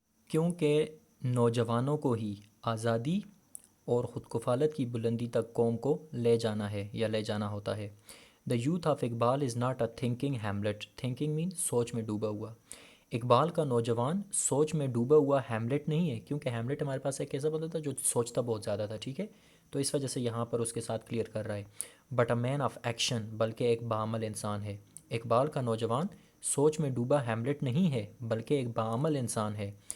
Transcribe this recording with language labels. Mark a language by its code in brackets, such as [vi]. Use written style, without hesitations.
[ur] کیونکہ نوجوانوں کو ہی آزادی اور خود کفالت کی بلندی تک قوم کو لے جانا ہے یا لے جانا ہوتا ہے. [en] The youth of Iqbal is not a thinking Hamlet. Thinking means [ur] سوچ میں ڈوبا ہوا. اقبال کا نوجوان سوچ میں ڈوبا ہوا ہیملیٹ نہیں ہے، کیونکہ ہیملیٹ ہمارے پاس ایک ایسا بندہ تھا جو سوچتا بہت زیادہ تھا، ٹھیک ہے، تو اس وجہ سے یہاں پر اس کے ساتھ کلیئر کر رہا ہے. [en] but a man of action, [ur] بلکہ ایک بعمل انسان ہے. اقبال کا نوجوان سوچ میں ڈوبا ہیملیٹ نہیں ہے بلکہ ایک بعمل انسان ہے.